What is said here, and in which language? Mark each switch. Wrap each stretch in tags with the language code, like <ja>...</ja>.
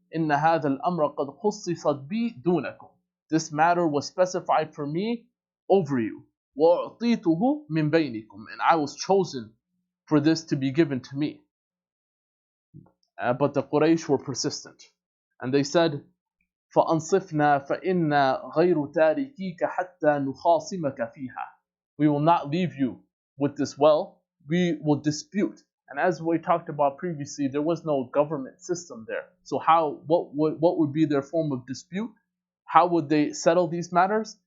<ar>Inna hadha al-amra qad khussisat bi dunakum.</ar> <en>This matter was specified for me over you.</en> <ar>وَأُعْطِيتُهُ مِنْ بَيْنِكُمْ.</ar> <en>And I was chosen for this to be given to me. But the Quraysh were persistent. And they said,</en> <ar>فَأَنصِفْنَا فَإِنَّا غَيْرُ تَارِكِيكَ حَتَّى نُخَاصِمَكَ فِيهَا.</ar> <en>We will not leave you with this well. We will dispute. And as we talked about previously, there was no government system there. So what would be their form of dispute? How would they settle these matters?</en>